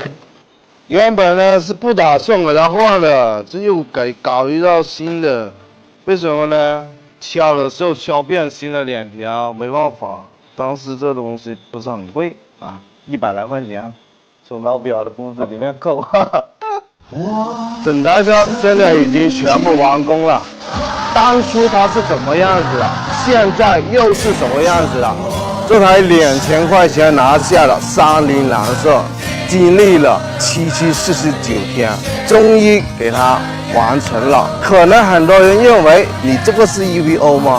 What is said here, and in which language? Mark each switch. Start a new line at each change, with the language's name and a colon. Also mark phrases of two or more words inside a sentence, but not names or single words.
Chinese: 原本呢是不打算給它換的，這又給搞一道新的，為什麼呢？敲的時候敲變形了2條，沒辦法。當時這東西不是很貴啊，100來塊錢，從老表的工資裡面扣。整台車現在已經全部完工了，當初它是怎麼樣子的，現在又是什麼樣子的？這台2000塊錢拿下了30藍色，經歷了7749天，終於給它完成了。可能很多人認為你這個是 EVO 嗎？